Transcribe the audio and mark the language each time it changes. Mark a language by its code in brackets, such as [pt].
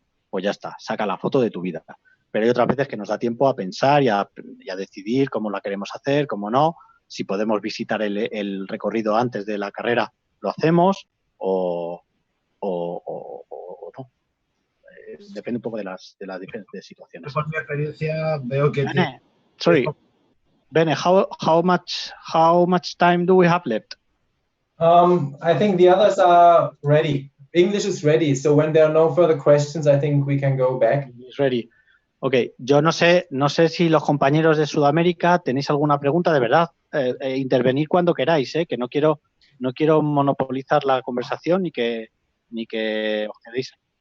[es] Pues ya está, saca la foto de tu vida. Pero hay otras veces que nos da tiempo a pensar y a decidir cómo la queremos hacer, cómo no. Si podemos visitar el recorrido antes de la carrera, lo hacemos o no. Depende un poco de las diferentes situaciones. Por mi experiencia veo que... [en] Bene, how much time do we have left? I think the others are ready. English is ready, so when there are no further questions, I think we can go back. It's ready. [es] Ok, yo no sé si los compañeros de Sudamérica tenéis alguna pregunta, de verdad, intervenir cuando queráis, que no quiero monopolizar la conversación ni que os quedéis.